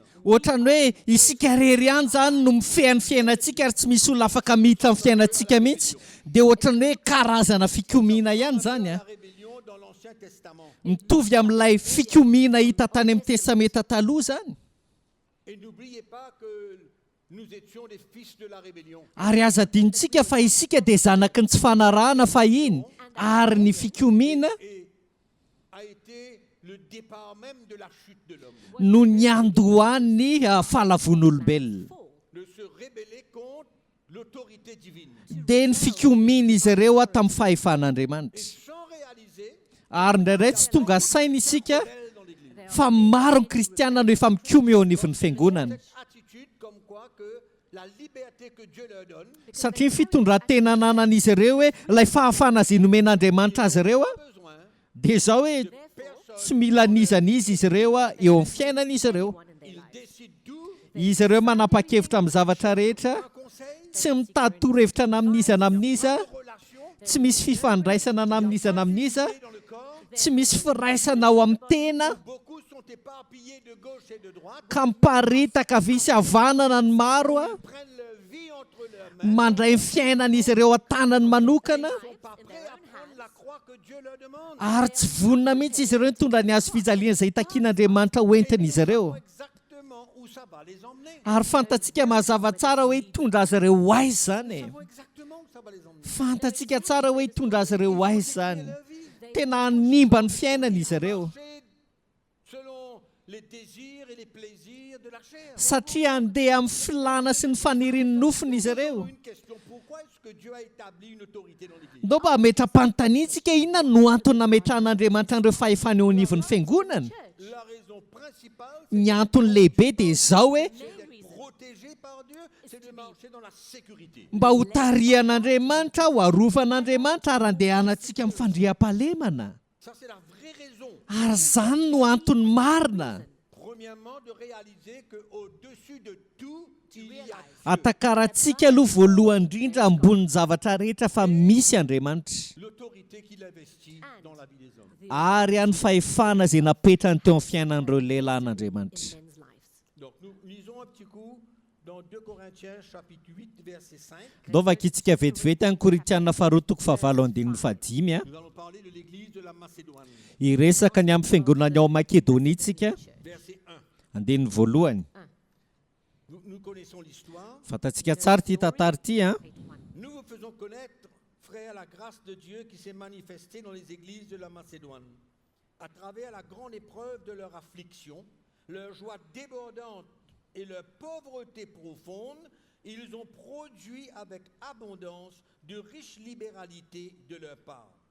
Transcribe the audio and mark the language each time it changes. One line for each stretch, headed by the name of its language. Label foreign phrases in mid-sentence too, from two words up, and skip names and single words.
Malagasy: Ohatrany hoe isika rery ihany zany no mifehan'ny fiainantsika ary tsy misy olona afaka miditra amin'ny fiainantsika mihitsy, dia ohatrany hoe karazana fikomiana ihany zany a.
French: La rébellion dans l'Ancien Testament.
Malagasy: Mitovy amin'ilay fikomiana hita tany amin'ny testamenta taloha zany.
French: Et n'oubliez pas que nous étions des fils de la rébellion.
Malagasy: Ary aza adinontsika fa isika dia zanaky ny tsy fanarahana fahiny, ary ny fikomiana
French: Et a été le départ même de la chute de l'homme.
Malagasy: no niandohan'ny fahalavon'olombelona.
French: De se rébeller contre l'autorité divine.
Malagasy: Dia ny fikomiana izy ireo tamin'ny
French: Et
Malagasy: fahefan'Andriamanitra.
French: sans réaliser,
Malagasy: Ary indraindray tsy tonga saina isika
French: elle dans l'église.
Malagasy: fa maro ny kristiana no efa mikomy eo anivon'ny fiangonana.
French: Cette attitude comme quoi que la liberté que Dieu leur donne,
Malagasy: Satria ny fitondran-tena ananan'izy ireo hoe ilay fahafana azy nomen'Andriamanitra azy ireo
French: pas besoin
Malagasy: dia izao hoe
French: personne.
Malagasy: tsy mila nizanizy izy ireo eo amin'ny fiainan'izy ireo.
French: Ils décident d'où
Malagasy: Izy ireo manapa-kevitra amin'ny zavatra rehetra,
French: un conseil,
Malagasy: tsy mitady toro-hevitra na amin'iza na amin'iza,
French: relation,
Malagasy: tsy misy fifandraisana namin'izana amin'iza,
French: dans le corps.
Malagasy: tsy misy firaisana ao amin'ny tena,
French: Beaucoup sont éparpillés de gauche et de droite.
Malagasy: ka miparitaka visy havanana ny maro a,
French: Ils prennent leur vie entre leurs mains.
Malagasy: mandray ny fiainan'izy ireo an-tanany manokana,
French: Ils ne sont pas prêts à prendre la croix que Dieu leur demande.
Malagasy: ary tsy vonona mihitsy izy ireo nitondra ny hazo fijaliana izay takian'Andriamanitra hoentin'izy ireo.
French: Exactement où ça va les emmener.
Malagasy: Ary fantatsika mazava tsara hoe hitondra azy ireo ho aiza zany e.
French: Savons exactement où ça va les emmener.
Malagasy: Fantatsika tsara hoe hitondra azy ireo ho aiza zany.
French: Leur vie.
Malagasy: Tena hanimba ny fiainan'izy ireo,
French: Marcher selon les désirs et les plaisirs de la chair.
Malagasy: satria andeha amin'ny filana sy ny fanirian'ny nofony izy ireo.
French: Une question, pourquoi est-ce que Dieu a établi une autorité dans l'Église?
Malagasy: Ndao mba ametra-panontaniantsika inona no antony nametran'Andriamanitra an'ireo fahefana eo anivon'ny fiangonana.
French: La raison principale,
Malagasy: Ny antony lehibe dia izao hoe
French: c'est d'être protégé par Dieu, c'est de marcher dans la sécurité.
Malagasy: mba ho tarihan'Andriamanitra, ho arovan'Andriamanitra ary andehanantsika amin'ny fandriam-pahalemana.
French: Ça, c'est la vraie raison.
Malagasy: Ary zany no antony marina.
French: Premièrement, de réaliser qu'au-dessus de tout, il y a Dieu.
Malagasy: Atakarantsika aloha voalohany indrindra ambony zavatra rehetra fa misy Andriamanitra,
French: L'autorité qu'il investit dans la vie des hommes.
Malagasy: ary any fahefana izay napetrany teo amin'ny fiainan'ireo lehilahin'Andriamanitra.
French: Donc, nous lisons un petit coup dans 2 Corinthiens, chapitre 8, verset 5.
Malagasy: Ndaovaka itsika vetivety any Korintiana faharoa toko fahavalo andininy fahadimy a.
French: Nous allons parler de l'église de la Macédoine.
Malagasy: Iresaka ny amin'ny fiangonana ao Makedonia itsika,
French: Verset 1.
Malagasy: andininy voalohany.
French: Nous connaissons l'histoire.
Malagasy: Fantatsika tsara ity tantara ity a.
French: Nous vous faisons connaître, frères, la grâce de Dieu qui s'est manifestée dans les églises de la Macédoine. À travers la grande épreuve de leur affliction, leur joie débordante et leur pauvreté profonde, ils ont produit avec abondance de riches libéralités de leur part.